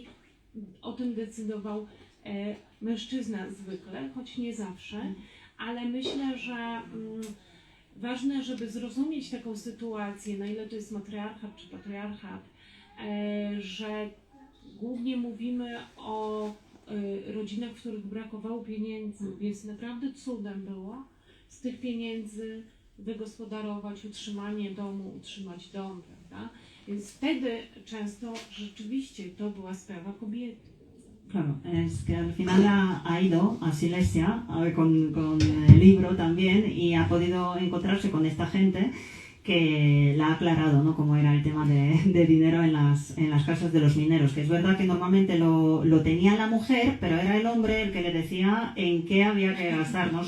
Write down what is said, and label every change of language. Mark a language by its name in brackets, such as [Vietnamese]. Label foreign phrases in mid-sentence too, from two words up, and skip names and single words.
[Polish] O tym decydował mężczyzna zwykle, choć nie zawsze, ale myślę, że ważne, żeby zrozumieć taką sytuację, na ile to jest matriarchat czy patriarchat, że głównie mówimy o rodzinach, w których brakowało pieniędzy, więc naprawdę cudem było z tych pieniędzy wygospodarować utrzymanie domu, utrzymać dom, prawda? Więc wtedy często rzeczywiście to była sprawa kobiety. [Spanish] Claro, es que al final ha ido a Silesia con el libro también y ha podido encontrarse con esta gente que la ha aclarado, ¿no? Cómo era el tema de dinero en las casas de los mineros, que es verdad que normalmente lo tenía la mujer, pero era el hombre el que le decía en qué había que gastar, ¿no?